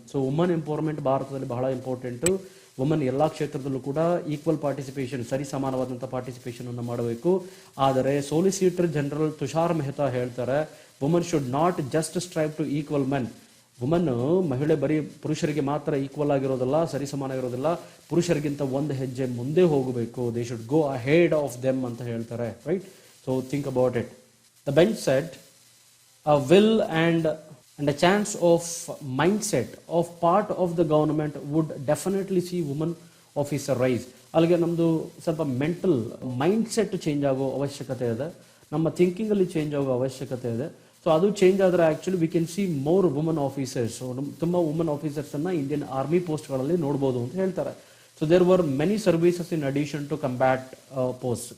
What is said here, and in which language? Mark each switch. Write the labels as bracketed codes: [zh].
[kn] So woman empowerment ಭಾರತದಲ್ಲಿ ಬಹಳ important. Woman ಎಲ್ಲ ಕ್ಷೇತ್ರದಲ್ಲೂ ಕೂಡ ಈಕ್ವಲ್ ಪಾರ್ಟಿಸಿಪೇಷನ್, ಸರಿ ಸಮಾನವಾದಂಥ ಪಾರ್ಟಿಸಿಪೇಷನ್ ಅನ್ನು ಮಾಡಬೇಕು. [en] ಆದರೆ solicitor general Tushar Mehta ಹೇಳ್ತಾರೆ, woman should not just strive to equal men. [kn] Woman ಮಹಿಳೆ ಬರೀ ಪುರುಷರಿಗೆ ಮಾತ್ರ ಈಕ್ವಲ್ ಆಗಿರೋದಿಲ್ಲ, ಸರಿ ಸಮಾನ ಆಗಿರೋದಿಲ್ಲ, ಪುರುಷರಿಗಿಂತ ಒಂದು ಹೆಜ್ಜೆ ಮುಂದೆ ಹೋಗಬೇಕು. [en] they should go ahead of them [kn] ಅಂತ ಹೇಳ್ತಾರೆ, [en] Right? So think about it. The bench set a will and a chance of mindset of part of the government would definitely see women officer rise. [kn] ಅಲ್ಲಿಗೆ ನಮ್ಮದು ಸ್ವಲ್ಪ mental mindset change ಆಗೋ ಅವಶ್ಯಕತೆ ಇದೆ, ನಮ್ಮ ಥಿಂಕಿಂಗಲ್ಲಿ change ಆಗೋ ಅವಶ್ಯಕತೆ ಇದೆ. ಸೊ ಅದು ಚೇಂಜ್ ಆದರೆ actually [en] We can see more woman officers. [kn] ತುಂಬ ವುಮನ್ ಆಫೀಸರ್ಸನ್ನು ಇಂಡಿಯನ್ ಆರ್ಮಿ ಪೋಸ್ಟ್ಗಳಲ್ಲಿ ನೋಡ್ಬೋದು ಅಂತ ಹೇಳ್ತಾರೆ. [en] So there were many services in addition to combat post.